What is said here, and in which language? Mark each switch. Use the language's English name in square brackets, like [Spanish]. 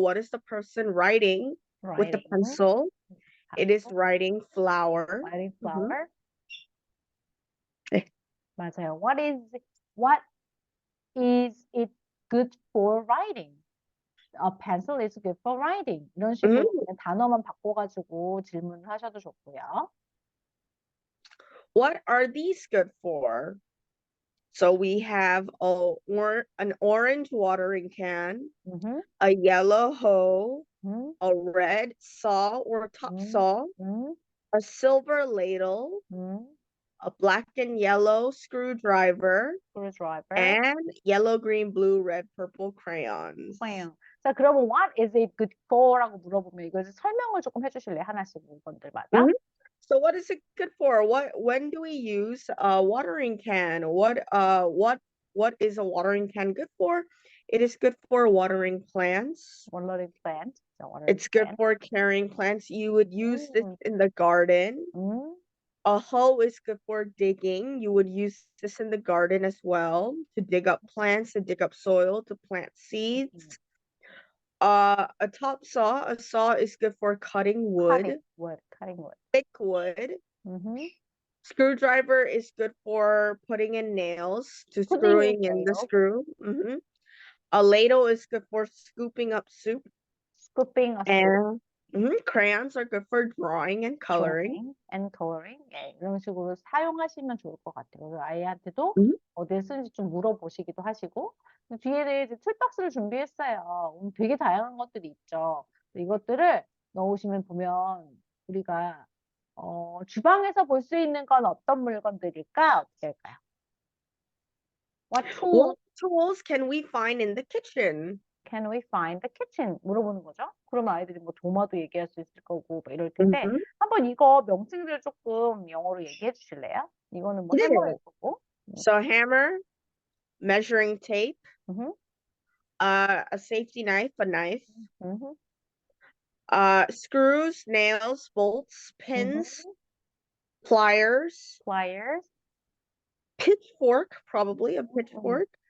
[English] What is the person writing with the Writing. pencil? It is writing flower. Writing Mhm. flower. [Korean] 네. 맞아요. [English] What is it good for writing? A pencil is good for writing. [Korean] 이런 식으로 그냥 단어만 바꿔가지고 질문을 하셔도 좋고요. [English] What are these good for? So we have an orange watering can, a yellow hoe, a red saw or top saw, a silver ladle, a black and yellow screwdriver, Screwdriver. and yellow, green, blue, red, purple crayons. [Korean] 자, 그러면 [English] what is it good for [Korean] 라고 물어보면 이거 설명을 조금 해주실래요? 하나씩 물건들마다. [English] So what is it good for? When do we use a watering can? What is a watering can good for? It is good for watering plants. Watering plant. It's good for carrying plants. You would use this in the garden. A hoe is good for digging. You would use this in the garden as well to dig up plants, to dig up soil, to plant seeds. A saw is good for cutting wood. Cutting wood. Thick wood. Screwdriver is good for putting in nails, to screwing in the screw. A ladle is good for scooping up soup. Scooping a soup. And crayons are good for drawing and coloring. [Korean] 네, 이런 식으로 사용하시면 좋을 것 같아요. 그리고 아이한테도 어디에 쓰는지 좀 물어보시기도 하시고, 뒤에 이제 툴박스를 준비했어요. 되게 다양한 것들이 있죠. 이것들을 넣으시면 보면 우리가 주방에서 볼 수 있는 건 어떤 물건들일까? 어떻게 할까요? [English] What tools can we find in the kitchen? Can we find the kitchen? [Korean] 물어보는 거죠. 그러면 아이들이 뭐 도마도 얘기할 수 있을 거고 뭐 이럴 텐데 한번 이거 명칭들 조금 영어로 얘기해 주실래요? 이거는 뭐 해머일 거고. [English] So hammer, measuring tape, a safety knife, a knife, screws, nails, bolts, pins, pliers, pitchfork, probably a pitchfork.